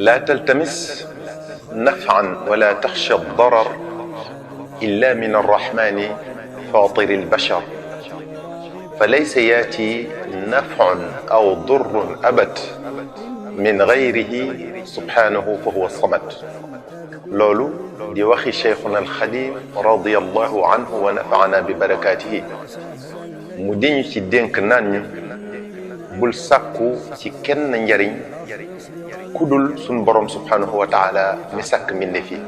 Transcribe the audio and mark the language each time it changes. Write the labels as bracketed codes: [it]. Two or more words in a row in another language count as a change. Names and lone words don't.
[ar] لا تلتمس نفعا ولا تخشى الضرر إلا من الرحمن فاطر البشر، فليس يأتي نفع أو ضر أبد من غيره سبحانه فهو الصمد. [wo] loolu di waxi Cheikhuna al-Khadim [ar] رضي الله عنه ونفعنا ببركاته [wo] mu diñu ci dénk naan ñu bul sàkku ci kenn njariñ kudul sun borom [ar] سبحانه وتعالى [wo] mi sàkk mbindeef yi.